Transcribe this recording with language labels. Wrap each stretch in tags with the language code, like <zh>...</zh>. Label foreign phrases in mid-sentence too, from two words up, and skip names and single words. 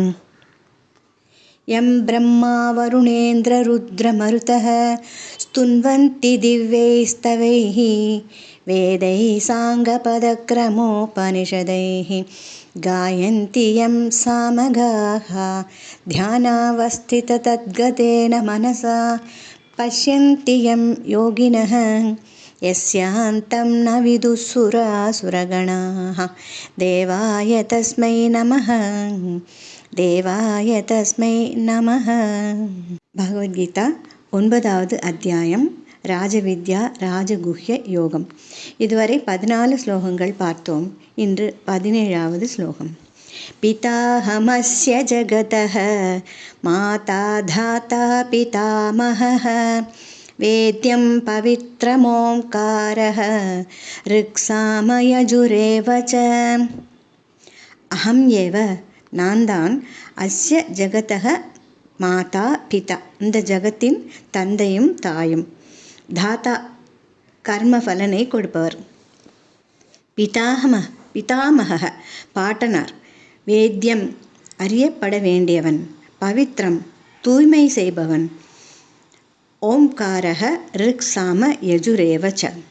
<sa>यं ब्रह्मा वरुणेन्द्ररुद्रमरुतः स्तुन्वन्ति दिव्यैस्तवैः वेदैः साङ्गपदक्रमोपनिषदैः गायन्ति यं सामगाः ध्यानावस्थिततद्गतेन मनसा पश्यन्ति यं योगिनः यस्यान्तं न विदुःसुरासुरगणाः। देवाय तस्मै नमः, देवाय तस्मै नमः.</sa> <ta>பகவத்கீதா 9வது அத்தியாயம் ராஜவித்யா ராஜகுஹ்ய யோகம். இதுவரை 14 ஸ்லோகங்கள் பார்த்தோம். இன்று 17வது ஸ்லோகம்.</ta> <sa>पिताहमस्य जगतः माता धाता पितामहः वेद्यं पवित्रमोङ्कारः ऋक्सामयजुरेव च. अहम् एव</sa> <ta>நான் தான்</ta> <sa>अस्य जगतः माता पिता,</sa> <ta>இந்த ஜகத்தின் தந்தையும் தாயும், தாத்தா கர்மபலனை கொடுப்பவர், பிதாமக பாட்டனார், வேத்யம் அறியப்பட வேண்டியவன், பவித்ரம் தூய்மை செய்பவன்,</ta> <sa>ओङ्कारः ऋक् साम यजुरेव च.</sa>